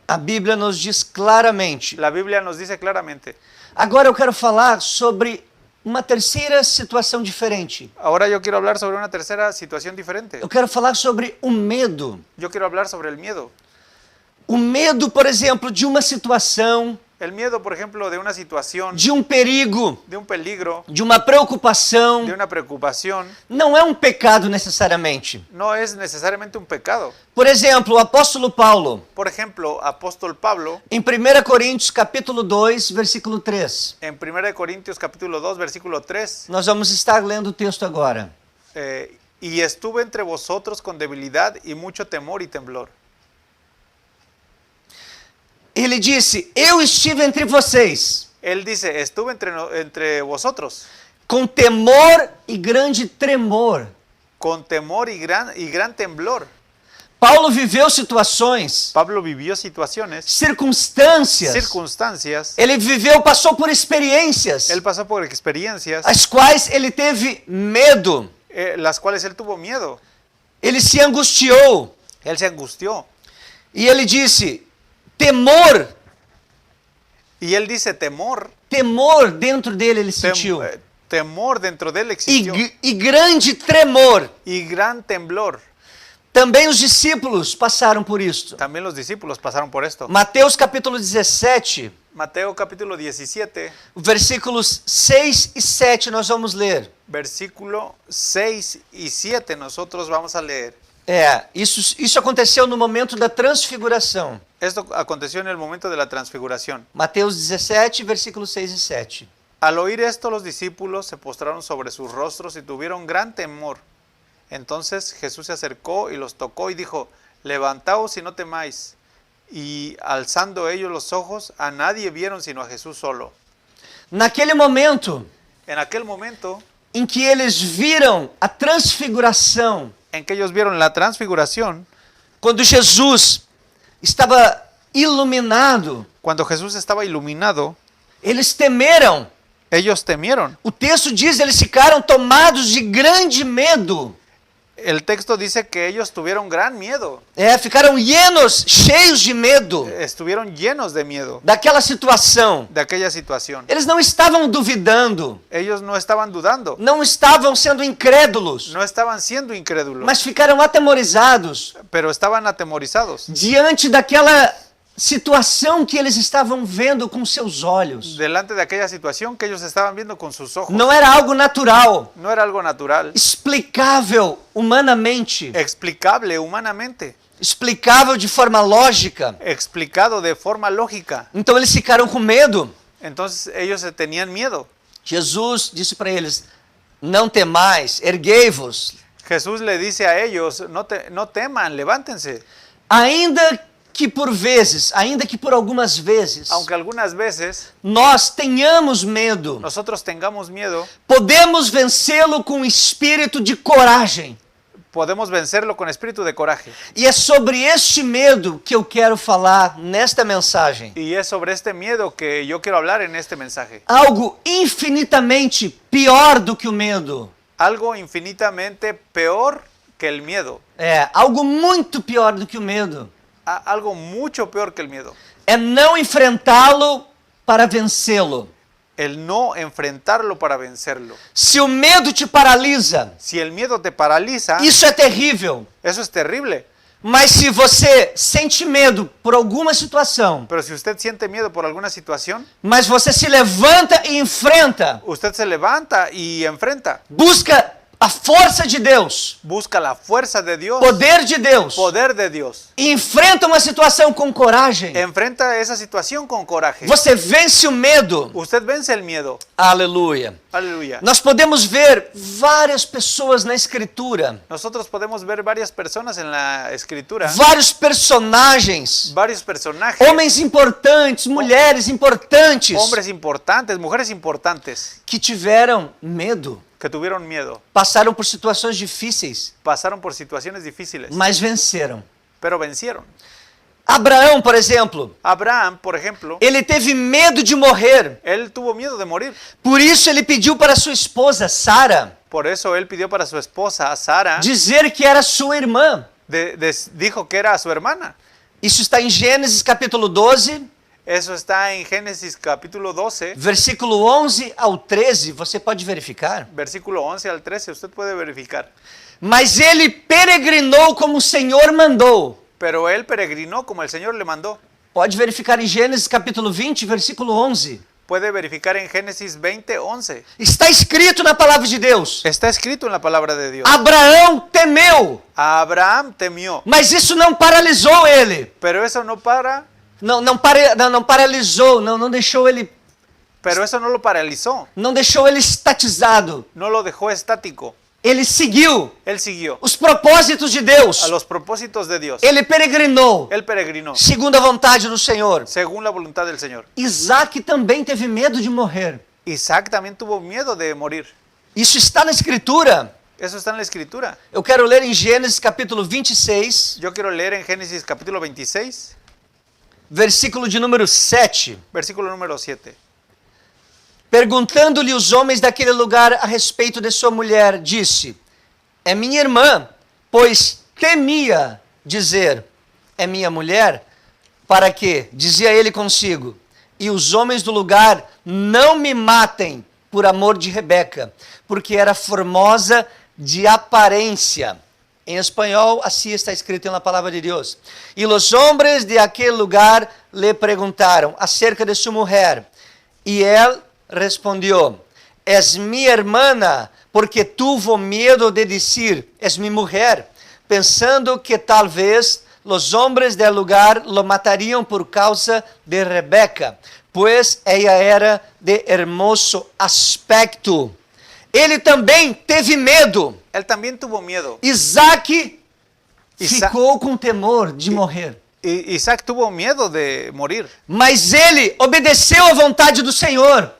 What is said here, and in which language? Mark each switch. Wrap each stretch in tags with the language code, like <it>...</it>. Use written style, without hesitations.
<pt>A Bíblia nos diz claramente.</pt> <es>La Biblia nos dice claramente.</es> <pt>Agora eu quero falar sobre uma terceira situação diferente.</pt> <es>Ahora yo quiero hablar sobre una tercera situación diferente.</es> <pt>Eu quero falar sobre o medo.</pt> <es>Yo quiero hablar sobre el miedo.</es> <pt>O medo, por exemplo, de uma situação,</pt> <es>El miedo, por ejemplo, de una situación,</es> <pt>de um perigo,</pt> <es>de un peligro,</es> <pt>de uma preocupação,</pt> <es>de una preocupación,</es> <pt>não é um pecado necessariamente.</pt> <es>no es necesariamente un pecado.</es> <pt>Por exemplo, o apóstolo Paulo,</pt> <es>Por ejemplo, apóstol Pablo,</es> <pt>em 1 Coríntios capítulo 2, versículo 3.</pt> <es>en 1 Corintios capítulo 2, versículo 3,</es> <pt>Nós vamos estar lendo o texto agora.</pt> <es>y estuve entre vosotros con debilidad y mucho temor y temblor.</es> <pt>Ele disse: Eu estive entre vocês</pt> <es>Él dice, estuve entre vosotros</es> <pt>com temor e grande tremor.</pt> <es>con temor y gran temblor.</es> <pt>Paulo viveu situações,</pt> <es>Pablo vivió situaciones,</es> <pt>circunstâncias.</pt> <es>circunstancias,</es> <pt>Ele viveu, passou por experiências,</pt> <es>él pasó por experiencias,</es> <pt>as quais ele teve medo.</pt> <es>las cuales él tuvo miedo.</es> <pt>Ele se angustiou</pt> <es>Él se angustió.</es> <pt>e ele disse: temor,</pt> <es>Y él dice temor.</es> <pt>temor dentro dele ele sentiu.</pt> <es>Temor dentro de él existió.</es> <pt>E grande tremor.</pt> <es>Y gran temblor.</es> <pt>Também os discípulos passaram por isto.</pt> <es>También los discípulos pasaron por esto.</es> <pt>Mateus capítulo 17,</pt> <es>Mateo capítulo 17,</es> <pt>versículos 6 e 7 nós vamos ler.</pt> <es>versículo 6 y 7 nosotros vamos a leer.</es> <pt>Isso aconteceu no momento da transfiguração.</pt> <es>Esto aconteció en el momento de la transfiguración.</es> <pt>Mateus 17, versículos 6 e 7.</pt> <es>Al oír esto, los discípulos se postraron sobre sus rostros y tuvieron gran temor. Entonces Jesús se acercó y los tocó y dijo, levantaos y no temáis. Y alzando ellos los ojos, a nadie vieron sino a Jesús solo.</es> <pt>Naquele momento</pt> <es>En aquel momento</es> <pt>em que eles viram a transfiguração,</pt> <es>en que ellos vieron la transfiguración,</es> <pt>quando Jesus estava iluminado,</pt> <es>cuando Jesús estaba iluminado,</es> <pt>eles temeram.</pt> <es>ellos temieron.</es> <pt>O texto diz, eles ficaram tomados de grande medo.</pt> <es>El texto dice que ellos tuvieron gran miedo,</es> <pt>Ficaram cheios de medo</pt> <es>estuvieron llenos de miedo</es> <pt>daquela situação.</pt> <es>de aquella situación.</es> <pt>Eles não estavam duvidando,</pt> <es>Ellos no estaban dudando,</es> <pt>não estavam sendo incrédulos,</pt> <es>no estaban siendo incrédulos,</es> <pt>mas ficaram atemorizados</pt> <es>pero estaban atemorizados</es> <pt>diante daquela situação que eles estavam vendo com seus olhos.</pt> <es>delante de aquella situación que ellos estaban viendo con sus ojos.</es> <pt>Não era algo natural,</pt> <es>No era algo natural,</es> <pt>explicável humanamente,</pt> <es>explicable humanamente,</es> <pt>explicável de forma lógica.</pt> <es>explicado de forma lógica.</es> <pt>Então eles ficaram com medo.</pt> <es>Entonces ellos tenían miedo.</es> <pt>Jesus disse para eles: não temais, erguei-vos.</pt> <es>Jesús le dice a ellos, no teman, levántense.</es> <pt>Ainda que por algumas vezes,</pt> <es>Aunque algunas veces</es> <pt>nós tenhamos medo,</pt> <es>nosotros tengamos miedo,</es> <pt>podemos vencê-lo com espírito de coragem.</pt> <es>podemos vencerlo con espíritu de coraje.</es> <pt>E é sobre este medo que eu quero falar nesta mensagem.</pt> <es>Y es sobre este miedo que yo quiero hablar en este mensaje.</es> <pt>Algo infinitamente pior do que o medo.</pt> <es>Algo infinitamente peor que el miedo.</es> <pt>Algo muito pior do que o medo.</pt> <es>Algo mucho peor que el miedo.</es> <pt>É não enfrentá-lo para vencê-lo.</pt> <es>El no enfrentarlo para vencerlo.</es> <pt>Se o medo te paralisa,</pt> <es>Si el miedo te paraliza,</es> <pt>isso é terrível.</pt> <es>eso es terrible.</es> <pt>Mas se você sente medo por alguma situação,</pt> <es>Pero si usted siente miedo por alguna situación,</es> <pt>mas você se levanta e enfrenta,</pt> <es>usted se levanta y enfrenta.</es> <pt>busca a força de Deus,</pt> <es>Busca la fuerza de Dios,</es> <pt>poder de Deus,</pt> <es>poder de Dios.</es> <pt>e enfrenta uma situação com coragem,</pt> <es>Enfrenta esa situación con coraje.</es> <pt>você vence o medo.</pt> <es>Usted vence el miedo.</es> <pt>Aleluia.</pt> <es>Aleluya.</es> <pt>Nós podemos ver várias pessoas na Escritura,</pt> <es>Nosotros podemos ver varias personas en la escritura,</es> <pt>vários personagens,</pt> <es>varios personajes,</es> <pt>homens importantes, mulheres importantes,</pt> <es>hombres importantes, mujeres importantes,</es> <pt>que tiveram medo,</pt> <es>que tuvieron miedo,</es> <pt>passaram por situações difíceis,</pt> <es>pasaron por situaciones difíciles,</es> <pt>mas venceram.</pt> <es>pero vencieron.</es> <pt>Abraão, por exemplo,</pt> <es>Abraham, por ejemplo,</es> <pt>ele teve medo de morrer.</pt> <es>él tuvo miedo de morir.</es> <pt>Por isso ele pediu para sua esposa, Sara,</pt> <es>Por eso él pidió para su esposa, Sara,</es> <pt>dizer que era sua irmã.</pt> <es>dijo que era su hermana.</es> <pt>Isso está em Gênesis capítulo 12,</pt> <es>Eso está en Génesis capítulo 12,</es> <pt>versículo 11 ao 13, você pode verificar.</pt> <es>versículo 11 al 13, usted puede verificar.</es> <pt>Mas ele peregrinou como o Senhor mandou.</pt> <es>Pero él peregrinó como el Señor le mandó.</es> <pt>Pode verificar em Gênesis capítulo 20, versículo 11.</pt> <es>Puede verificar en Génesis 20, 11.</es> <pt>Está escrito na palavra de Deus.</pt> <es>Está escrito en la palabra de Dios.</es> <pt>Abraão temeu,</pt> <es>Abraham temió,</es> <pt>mas isso não paralisou ele.</pt> <es>pero eso no para,</es> <pt>Não paralisou, não deixou ele,</pt> <es>pero eso no lo paralizó,</es> <pt>não deixou ele estatizado.</pt> <es>no lo dejó estático.</es> <pt>Ele seguiu</pt> <es>Él siguió</es> <pt>os propósitos de Deus.</pt> <es>a los propósitos de Dios.</es> <pt>Ele peregrinou</pt> <es>Él peregrinó</es> <pt>segundo a vontade do Senhor.</pt> <es>según la voluntad del Señor.</es> <pt>Isaac também teve medo de morrer.</pt> <es>Isaac también tuvo miedo de morir.</es> <pt>Isso está na Escritura.</pt> <es>Eso está en la Escritura.</es> <pt>Eu quero ler em Gênesis capítulo 26,</pt> <es>Yo quiero leer en Génesis capítulo 26,</es> <pt>versículo de número 7.</pt> <es>versículo número 7.</es> <pt>Perguntando-lhe os homens daquele lugar a respeito de sua mulher, disse: é minha irmã, pois temia dizer, é minha mulher, para que, dizia ele consigo, e os homens do lugar não me matem por amor de Rebeca, porque era formosa de aparência. Em espanhol, assim está escrito na palavra de Deus. E os homens de aquele lugar lhe perguntaram acerca de sua mulher, e ele</pt> <es>respondió: es mi hermana, porque tuvo miedo de decir, es mi mujer, pensando que tal vez los hombres del lugar lo matarían por causa de Rebeca, pues ella era de hermoso aspecto.</es> <pt>Ele também teve medo.</pt> <es>Él también tuvo miedo.</es> <pt>Isaac ficou com temor de morrer.</pt> <es>Isaac tuvo miedo de morir,</es> <pt>Mas ele obedeceu à vontade do Senhor.</pt>